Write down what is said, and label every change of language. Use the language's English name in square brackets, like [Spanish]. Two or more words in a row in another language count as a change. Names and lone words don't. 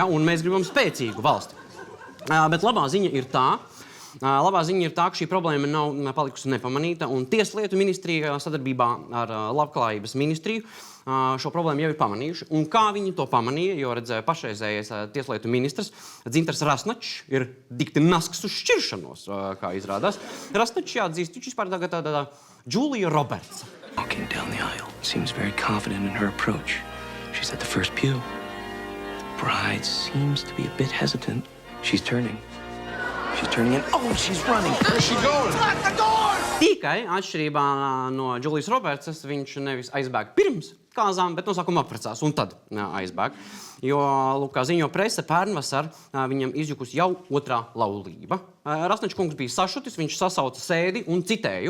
[Latvian] Un mēs gribam spēcīgu valsti. Bet labā ziņa ir tā, ka šī problēma nav palikusi nepamanīta, un Tieslietu ministrija sadarbībā ar Labklājības ministriju šo problēmu jau ir pamanījuši. Un kā viņi to pamanīja, jo redzēja pašreizējais Tieslietu ministrs Dzintars Rasnačs ir dikti nasks uz šķiršanos, kā izrādās. Rasnačs jāatzīst, viņš vispār tagad tāda Julia Roberts. [English] Walking down the aisle, seems very confident in her approach. She's at the first pew. The bride seems to be a bit hesitant. She's turning. She's turning in. Oh, she's running. Where's she going? Lock the door! [Latvian] Tikai atšķirībā no Julijas Robertsas viņš nevis aizbēg pirms kāzām, bet no sākuma apprecās un tad aizbēg. Jo, lūk, kā ziņo prese, pērnvasar viņam izjukusi jau otrā laulība. Rasnačs kungs bija sašutis, viņš sasauca sēdi un citēju.